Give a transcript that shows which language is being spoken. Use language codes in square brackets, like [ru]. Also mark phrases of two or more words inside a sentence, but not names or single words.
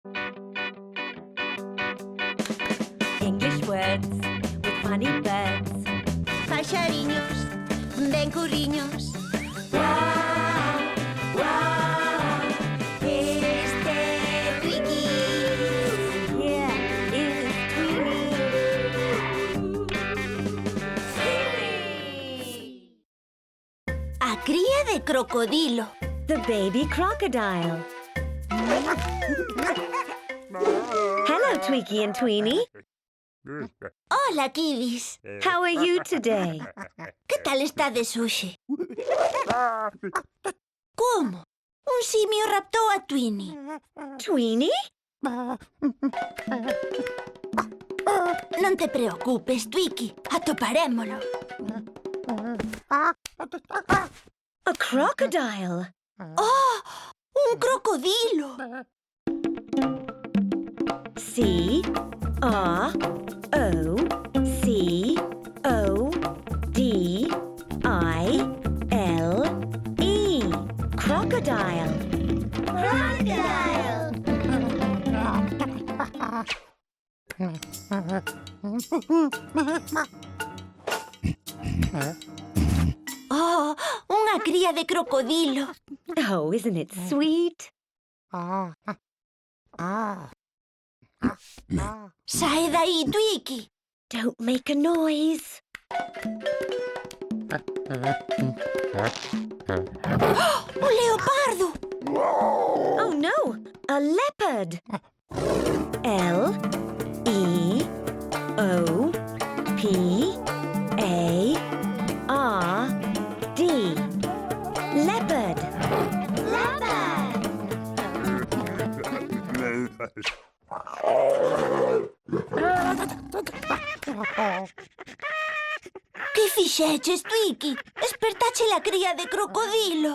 [en] English words with funny birds. [gl] Paxariños, ben curriños. Wow, wow, Este Twiki. [en] yeah, is Tweety. [gl] A cría de crocodilo. [en] The baby crocodile. Hello, Tweaky and Tweenie. [gl] Hola, kiddies. [en] How are you today? [gl] ¿Qué tal está de sushi? ¿Cómo? Un simio raptó a Twinnie. Tweenie? Non te preocupes, Twiki. Atoparémolo. [en] A crocodile. [gl] ¡Oh! ¡Un crocodilo! [en] C-R-O-C-O-D-I-L-E. Crocodile. ¡Crocodile! ¡Oh! [gl] ¡Unha cría de crocodilo! [en] Oh, isn't it sweet? [gl] ¡Sae de aí, Twiki! [en] Don't make a noise. [gl] ¡Un leopardo! [en] Oh no, a leopard. L-E-O-P-A-R-D. Leopard. [gl] Que fixeches, Twiki? Espertache la cría de crocodilo.